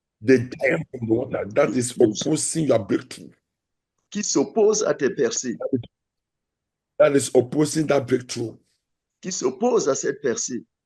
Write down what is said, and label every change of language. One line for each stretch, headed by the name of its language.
English: The giant from the water that is opposing your breakthrough.
French: Qui s'oppose à tes percées.
English: That is opposing that breakthrough.
French: Qui s'oppose à cette percée.